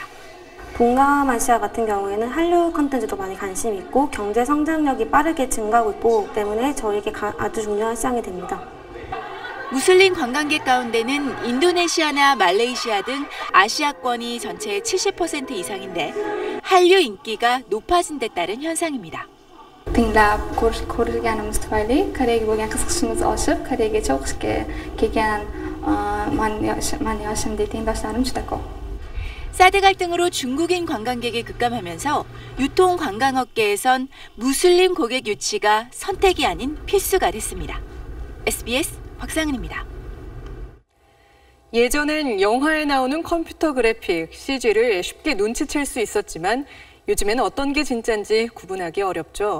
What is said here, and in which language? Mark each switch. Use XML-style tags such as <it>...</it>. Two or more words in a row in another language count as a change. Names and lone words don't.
<ko>동남아시아 같은 경우에는 한류 콘텐츠도 많이 관심이 있고 경제 성장력이 빠르게 증가하고 있고 때문에 저에게 아주 중요한 시장이 됩니다. 무슬림 관광객 가운데는 인도네시아나 말레이시아 등 아시아권이 전체의 70% 이상인데 한류 인기가 높아진 데 따른 현상입니다.</ko> <uz>Tinglab ko'rgan tufayli Koreyaga bo'lgan qiziqishimiz oshib, Koreyaga çok kelgan man yoshimdek tengdoshlarim juda ko'p.</uz> <ko>사드 갈등으로 중국인 관광객이 급감하면서 유통 관광업계에선 무슬림 고객 유치가 선택이 아닌 필수가 됐습니다. SBS 박상은입니다. 예전엔 영화에 나오는 컴퓨터 그래픽, CG를 쉽게 눈치챌 수 있었지만 요즘엔 어떤 게 진짠지 구분하기 어렵죠.</ko>